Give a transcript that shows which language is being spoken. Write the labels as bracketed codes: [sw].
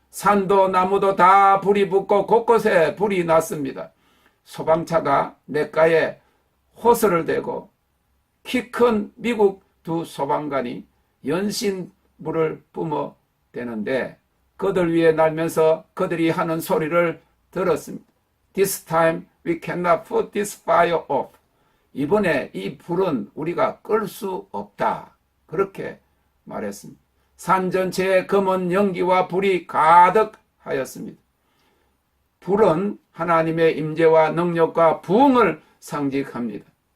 [ko] 산도 나무도 다 불이 붙고 곳곳에 불이 났습니다. 소방차가 냇가에 호스를 대고 키 큰 미국 두 소방관이 연신 불을 뿜어대는데 그들 위에 날면서 그들이 하는 소리를 들었습니다. [en] This time we cannot put this fire off. [ko] 이번에 이 불은 우리가 끌 수 없다. 그렇게 말했습니다. 산 전체에 검은 연기와 불이 가득하였습니다. 불은 하나님의 임재와 능력과 부흥을 상징합니다.